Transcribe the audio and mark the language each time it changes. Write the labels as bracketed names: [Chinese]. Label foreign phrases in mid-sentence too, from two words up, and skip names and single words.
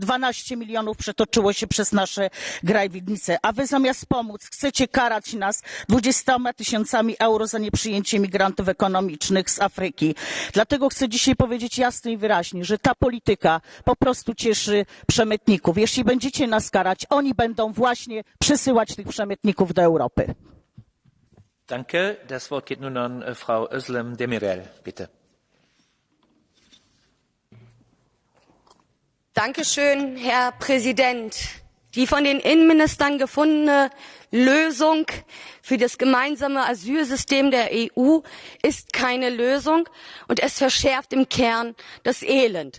[Polish] 12 milionów przetoczyło się przez nasze granice, a wy zamiast pomóc chcecie karać nas 20 000 euro za nieprzyjęcie migrantów ekonomicznych z Afryki. Dlatego chcę dzisiaj powiedzieć jasno i wyraźnie, że ta polityka po prostu cieszy przemytników. Jeśli będziecie nas karać, oni będą właśnie przesyłać tych przemytników do Europy. [German] Danke. Das Wort geht nun an Frau Özlem Demirel, bitte. Dankeschön, Herr Präsident. Die von den Innenministern gefundene Lösung für das gemeinsame Asylsystem der EU ist keine Lösung und es verschärft im Kern das Elend.